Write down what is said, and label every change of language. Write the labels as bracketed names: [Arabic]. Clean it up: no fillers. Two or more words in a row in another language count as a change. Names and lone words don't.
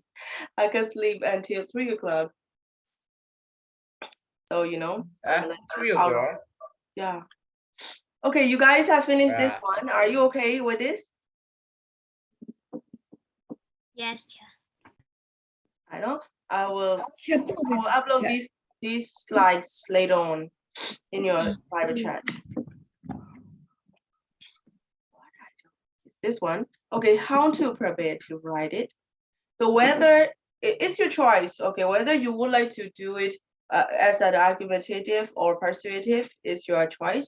[English] I can sleep until 3 o'clock. So, I'm like 3 out of- o'clock. Yeah. Okay, you guys have finished this Right. one. Are you okay with this? Yes, teacher. I know. I will [Burmese] ရှက်ပို့ပြီး [English] upload these slides later on in your private chat. This one. Okay, how to prepare to write it. So whether it's your choice, okay, whether you would like to do it as an argumentative or persuasive is your choice.